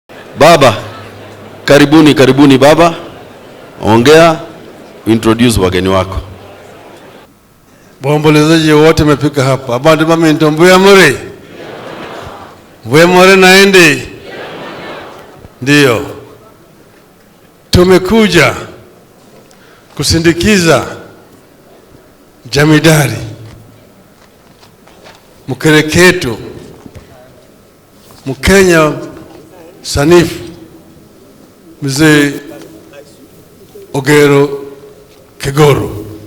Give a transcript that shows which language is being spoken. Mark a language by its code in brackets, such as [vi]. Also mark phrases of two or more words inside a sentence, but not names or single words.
[sw] Baba, karibuni baba. Ongea, introduce wageni wako. Waombolezaji wote wamefika hapa. [guz] Abantu bamento mbuya more. Mbuya more naende. [sw] Ndio. Tumekuja kusindikiza jamidari mkereketo Mkenya sanifu Mzee Ogero Kegoro.